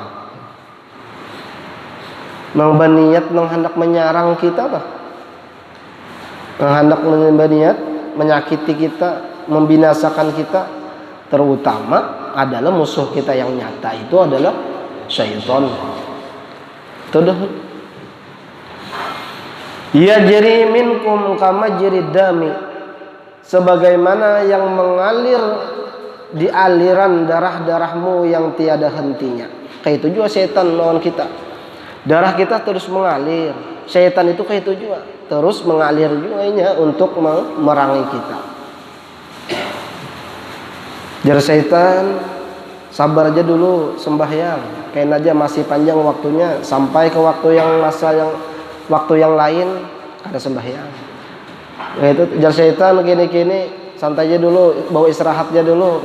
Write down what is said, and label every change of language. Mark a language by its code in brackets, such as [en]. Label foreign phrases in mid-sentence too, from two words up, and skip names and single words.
[bjn] Nang baniat nang hendak menyerang kita kah? Nang hendak baniat [id] menyakiti kita, membinasakan kita, terutama adalah musuh kita yang nyata itu adalah syaitan. [bjn] Itu dah. [ar] يجري منكم كما جرى الدم, [id] sebagaimana yang mengalir di aliran darah-darahmu yang tiada hentinya. [bjn] Kayak itu juga setan lawan kita. Darah kita terus mengalir. Setan itu kayak itu juga, terus mengalir juga untuk memerangi kita. Jar setan, sabar aja dulu sembahyang. Kayak aja masih panjang waktunya, sampai ke waktu yang waktu yang lain ada sembahyang. Nah itu jar setan gini-gini, santai aja dulu, bawa istirahatnya dulu.